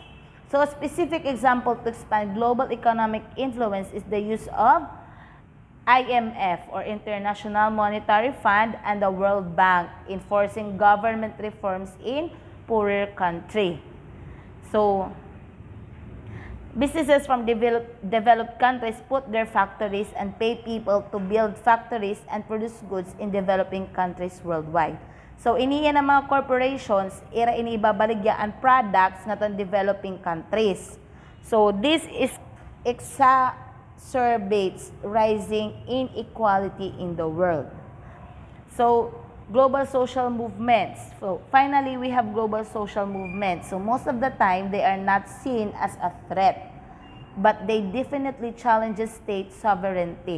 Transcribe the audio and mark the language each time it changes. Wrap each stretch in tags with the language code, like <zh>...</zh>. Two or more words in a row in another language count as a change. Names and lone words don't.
<en>So, a specific example to expand global economic influence is the use of IMF or International Monetary Fund and the World Bank enforcing government reforms in poorer countries. So, businesses from developed countries put their factories and pay people to build factories and produce goods in developing countries worldwide. So,</en> <war>iniya ng mga corporations, ira inibabaligyan products na itong</war> <en>developing countries. So, this is exacerbates rising inequality in the world. So, global social movements. So, finally, we have global social movements. So, most of the time, they are not seen as a threat, but they definitely challenge state sovereignty.</en>